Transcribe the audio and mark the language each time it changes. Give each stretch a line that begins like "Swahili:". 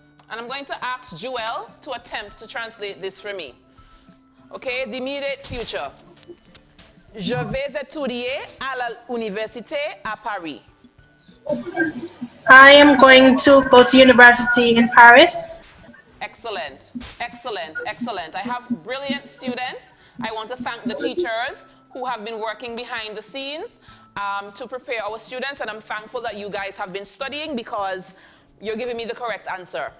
English: And I'm going to ask Joelle to attempt to translate this for me. Okay, the immediate future.
French: Je vais étudier à l'université à Paris.
English: I am going to go to university in Paris. Excellent, excellent, excellent. I have brilliant students. I want to thank the teachers who have been working behind the scenes to prepare our students, and I'm thankful that you guys have been studying because you're giving me the correct answer.